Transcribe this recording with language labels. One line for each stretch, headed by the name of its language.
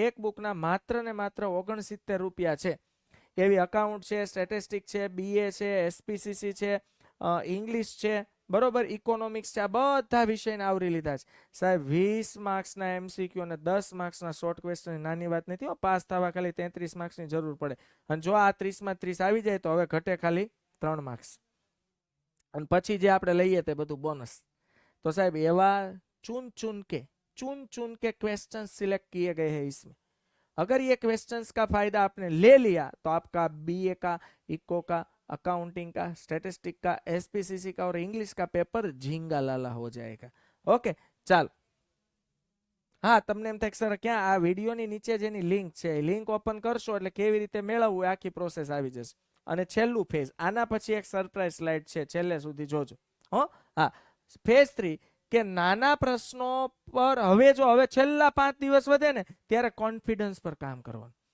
Gujarati: એક બુકના માત્ર ને માત્ર 69 રૂપિયા છે. એવી અકાઉન્ટ છે, સ્ટેટિસ્ટિક છે, BA છે, SPCC છે, ઇંગ્લિશ છે, બરોબર, ઇકોનોમિક્સ છે, આ બધા વિષયને આવરી લીધા છે. સાહેબ 20 માર્ક્સના MCQ અને 10 માર્ક્સના શોર્ટ ક્વેશ્ચન નાની વાત નથી. પાસ થવા ખાલી 33 માર્ક્સની જરૂર પડે. અને જો આ 30 માં 30 આવી જાય તો હવે ઘટે ખાલી 3 માર્ક્સ. અને પછી જે આપણે લઈએ તે બધું બોનસ.
Hindi: तो साहब
Gujarati: एवा
Hindi: चुन चुन के क्वेश्चन सिलेक्ट किए गए हैं इसमें. अगर ये क्वेश्चंस का फायदा आपने ले लिया तो आपका BA का, इको का, अकाउंटिंग का, स्टैटिस्टिक का, SPCC का और इंग्लिश का पेपर झींगा लाला हो जाएगा.
English: okay,
Gujarati: ચાલ. હા, તમને એમ થાય સર ક્યાં આ વિડીયોની નીચે જેની લિંક છે, લિંક ઓપન કરશો એટલે કેવી રીતે મેળવવું આખી પ્રોસેસ આવી જશે. અને છેલ્લું ફેઝ, આના પછી એક સરપ્રાઈઝ સ્લાઇડ છે, છેલ્લે સુધી જોજો. હા, ફેઝ 3 કે નાના પ્રશ્નો પર હવે છેલ્લા 5 દિવસ વધે ને ત્યારે કોન્ફિડન્સ પર કામ કરવાનું.